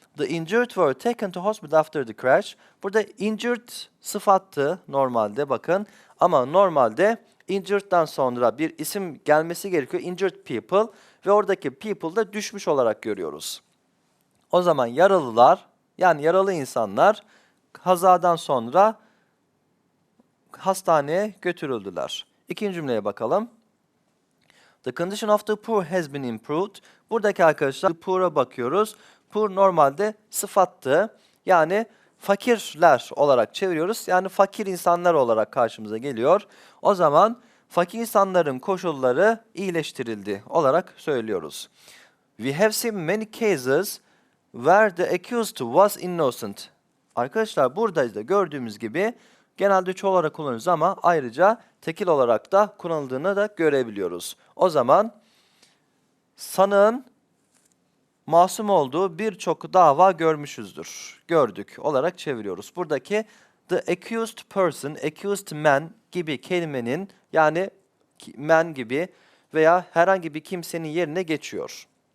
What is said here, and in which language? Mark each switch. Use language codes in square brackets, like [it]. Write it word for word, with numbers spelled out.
[en] The injured were taken to hospital after the crash. [tr] Burada injured sıfattı normalde bakın ama normalde injured'dan sonra bir isim gelmesi gerekiyor. Injured people ve oradaki people da düşmüş olarak görüyoruz. O zaman yaralılar yani yaralı insanlar kazadan sonra hastaneye götürüldüler. İkinci cümleye bakalım. [en] The condition of the poor has been improved. [tr] Buradaki arkadaşlar the poor'a bakıyoruz. Poor normalde sıfattı. Yani fakirler olarak çeviriyoruz. Yani fakir insanlar olarak karşımıza geliyor. O zaman fakir insanların koşulları iyileştirildi olarak söylüyoruz. [en] We have seen many cases where the accused was innocent. [tr] Arkadaşlar burada da gördüğümüz gibi genelde çoğul olarak kullanıyoruz ama ayrıca tekil olarak da kullanıldığını da görebiliyoruz. O zaman sanığın masum olduğu birçok dava görmüşüzdür. Gördük olarak çeviriyoruz. Buradaki [en] the accused person, accused man [tr] gibi kelimenin yani ki- man gibi veya herhangi bir kimsenin yerine geçiyor.